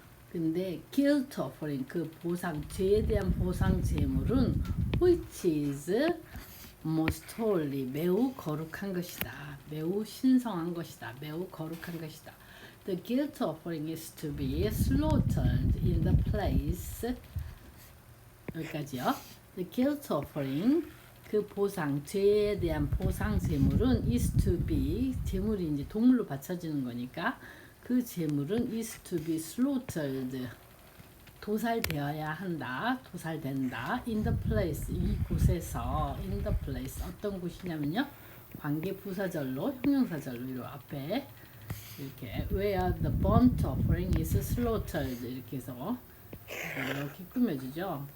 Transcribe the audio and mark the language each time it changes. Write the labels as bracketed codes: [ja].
[ko] 근데 guilt offering, 그 죄에 대한 보상 제물은 [en] which is most holy, [ko] 매우 거룩한 것이다. 매우 신성한 것이다. 매우 거룩한 것이다. [en] The guilt offering is to be slaughtered in the place. [ko] 여기까지요. The guilt offering, 그 죄에 대한 보상 제물은 [en] is to be, [ko] 제물이 이제 동물로 바쳐지는 거니까 그 제물은 [en] is to be slaughtered, [ko] 도살되어야 한다, 도살된다. [en] In the place, [ko] 이곳에서. In the place, 어떤 곳이냐면요, 관계 부사절로, 형용사절로 이 앞에 이렇게 [en] where the burnt offering is slaughtered [ko] 이렇게 해서 이렇게 꾸며주죠.